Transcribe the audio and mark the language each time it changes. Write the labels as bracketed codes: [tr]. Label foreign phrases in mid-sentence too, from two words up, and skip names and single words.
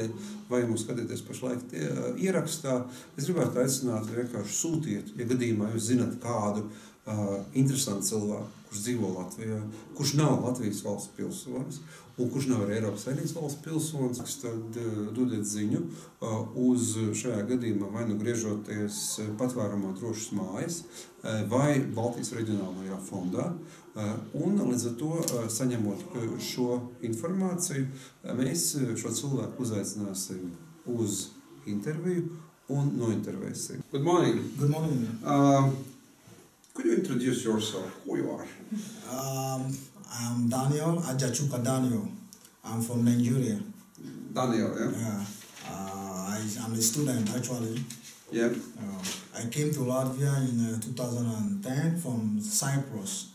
[lv] vai mūs skatīties pašlaik ierakstā, es gribētu aicināt vienkārši sūtiet, ja gadījumā jūs zinat kādu interesantu cilvēku, kurš dzīvo Latvijā, kurš nav Latvijas valsts pilsonis, un kurš nav arī Eiropas Savienības valsts pilsonis, tad dodiet ziņu uz šajā gadījumā vai nu griežoties patvērumā drošas mājas vai Baltijas reģionālajā fondā. Un līdz ar to, saņemot šo informāciju, mēs šo cilvēku uzaicināsim uz interviju un nointervēsim. [en] Good morning. Good morning. Could you introduce yourself? Who you are? I'm Daniel, Ajachuka Daniel. I'm from Nigeria. Daniel, yeah? Yeah. I'm a student, actually. Yeah. I came to Latvia in 2010 from Cyprus.